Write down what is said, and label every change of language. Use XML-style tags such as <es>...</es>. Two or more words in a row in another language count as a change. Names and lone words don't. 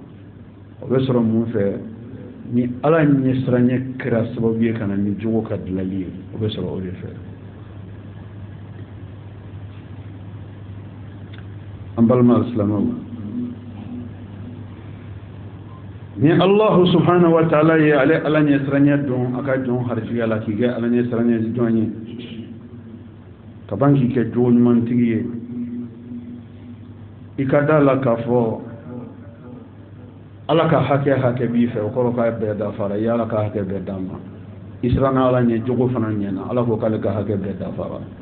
<bm>o bɛ sɔrɔ mun fɛ ni Ala ɲɛsiranɲɛ kɛra sababu ye ka na ni jogo ka dilanli ye o bɛ sɔrɔ o de fɛ. an balima alisilamɛw ni</bm> <ar>الله سبحانه وتعالى</ar> <bm>ye ale Ala ɲɛsiranɲɛ don a ka jɔn harijiya la k'i kɛ Ala ɲɛsiranɲɛ jɔn ye ka ban k'i kɛ jogo ɲumantigi ye i ka da la k'a fɔ Ala ka hakɛ b'i fɛ o kɔrɔ k'a bɛɛ dafara i Ala ka hakɛ bɛɛ d'a ma i siranna Ala ɲɛ jogo fana ɲɛna Ala ko k'ale ka hakɛ bɛɛ dafara</bm>